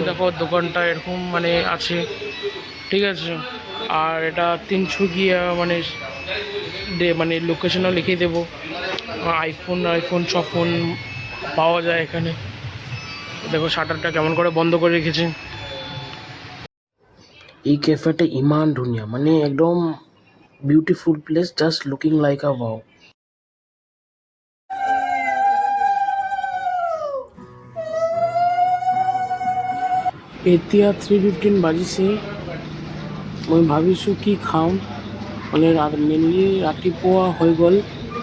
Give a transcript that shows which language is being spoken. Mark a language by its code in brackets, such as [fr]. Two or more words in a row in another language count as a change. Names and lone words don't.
[bn] দেখো দোকানটা এরকম মানে আছে, ঠিক আছে। আর এটা তিনসুকিয়া মানে মানে লোকেশনও লিখে দেবো। আইফোন সব ফোন পাওয়া যায় এখানে। দেখো শাটারটা কেমন করে বন্ধ করে রেখেছে। [as] এই ক্যাফেটা ইমান ধুনীয়া, মানে একদম [en] beautiful place, just looking like a wow. [as] এতিয়া 3:15 বাজিছে। মই ভাবিছোঁ কি খাওঁ, মানে মেইনলি ৰাতিপুৱা হৈ গ'ল।